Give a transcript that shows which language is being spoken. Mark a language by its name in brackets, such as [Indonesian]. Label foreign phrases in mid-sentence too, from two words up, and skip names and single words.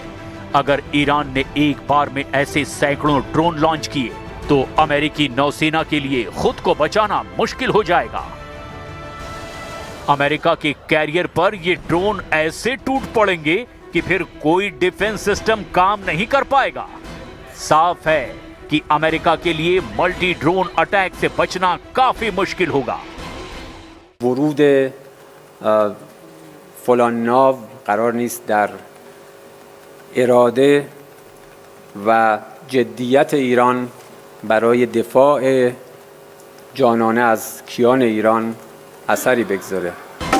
[Hindi] अगर ईरान ने एक बार में ऐसे सैकड़ों ड्रोन लॉन्च किए तो अमेरिकी नौसेना के लिए खुद को बचाना मुश्किल हो जाएगा। अमेरिका के कैरियर पर ये ड्रोन ऐसे टूट पड़ेंगे कि फिर कोई [English] defense system [Hindi] काम नहीं कर पाएगा। साफ है कि अमेरिका के लिए [English] multi drone attack [Hindi] से बचना काफी मुश्किल होगा। [Persian] ورود فلان ناو قرار نیست در اراده و جدیت ایران برای دفاع جانانه از کیان ایران اثری بگذاره.